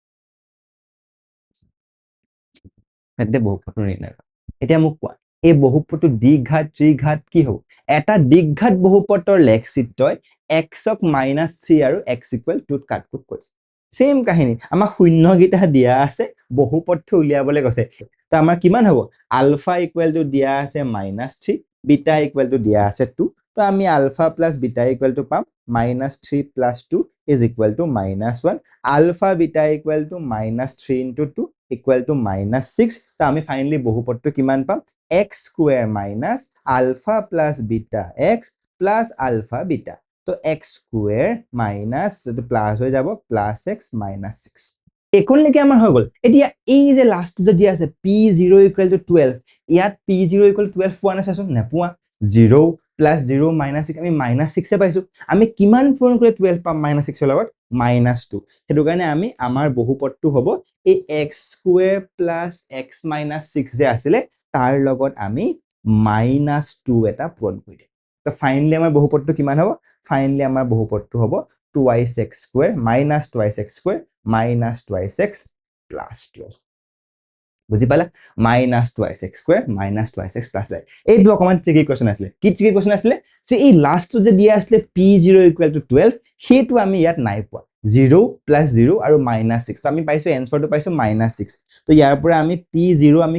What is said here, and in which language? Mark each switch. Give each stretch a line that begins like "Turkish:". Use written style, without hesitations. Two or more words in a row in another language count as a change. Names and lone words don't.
Assamese: তেন্তে বহুপদটো নিৰ্ণয় কৰা এতিয়া মোক কোৱা এই বহুপদটো দ্বিঘাত ত্ৰিঘাত কি হ'ব এটা দ্বিঘাত বহুপদৰ লেখ চিত্ৰই x ক -3 আৰু
English: x equal 2
Assamese: কাটকুট কৰিছে সেম কাহিনী আমাক শূন্যকেইটা দিয়া আছে বহুপদটো উলিয়াবলৈ কৈছে তো আমাৰ কিমান হ'ব আলফা
English: equal to
Assamese: দিয়া আছে
English: -3 beta equal to
Assamese: দিয়া আছে
English: 2
Assamese: তো আমি
English: alpha plus beta equal to পাম -3 plus 2 is equal to -1 alpha beta equal to -3 into 2 equal to -6
Assamese: তো আমি ফাইনালি বহুপদটো কিমান পাম
English: x square minus alpha plus beta x plus alpha beta তো x square minus
Assamese: তো প্লাস হৈ যাব
English: plus x minus 6
Assamese: একনলৈকে আমাৰ হৈ গল এতিয়া এই যে লাস্ট যে দিয়া আছে
English: p0 equal to 12
Assamese: ইয়াত
English: p0 equal to 12
Assamese: পোৱা নাছাচোন নেপোৱা
English: 0 plus 0 minus 6
Assamese: আমি -6 এ পাইছো আমি কিমান পূৰণ কৰি 12 পাম -6 লগত -2 হেতু কাৰণে আমি আমাৰ বহুপদটো হ'ব এই
English: x square plus x minus 6
Assamese: যে আছিল তাৰ লগত আমি -2 এটা পূৰণ কৰি দিম তো ফাইনালি আমাৰ বহুপদটো কিমান হ'ব ফাইনালি আমাৰ বহুপদটো হ'ব
English: 2x square minus 2x square minus 2x plus 12
Assamese: বুজি পালা
English: minus 2x square minus 2x plus 12
Assamese: এইটো অকমান
English: tricky question
Assamese: আছিল কি
English: tricky question
Assamese: আছিল যে এই লাস্ট যে দিয়া আছিল p0 = 12 হেতু আমি ইয়াত নাই পোৱা
English: 0 plus 0
Assamese: আৰু -6 তো আমি পাইছো এনসাৰটো পাইছো -6 তো ইয়াৰ পৰা আমি p0 আমি